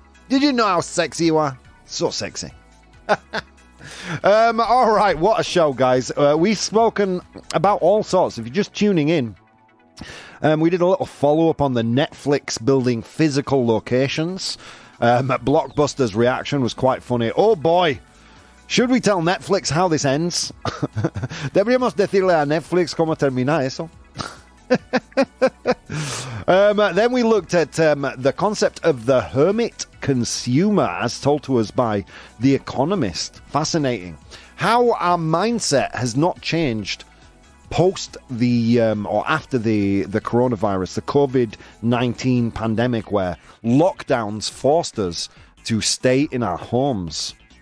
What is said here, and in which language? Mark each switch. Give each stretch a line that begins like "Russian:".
English: Did you know how sexy you are? So sexy. All right, what a show, guys. We've spoken about all sorts. If you're just tuning in, we did a little follow-up on the Netflix building physical locations. Blockbuster's reaction was quite funny. Oh boy, should we tell Netflix how this ends?
Spanish: Deberíamos decirle a Netflix cómo termina eso.
English: Then we looked at the concept of the hermit consumer as told to us by The Economist. Fascinating. How our mindset has not changed post the or after the coronavirus, the COVID-19 pandemic, where lockdowns forced us to stay in our homes.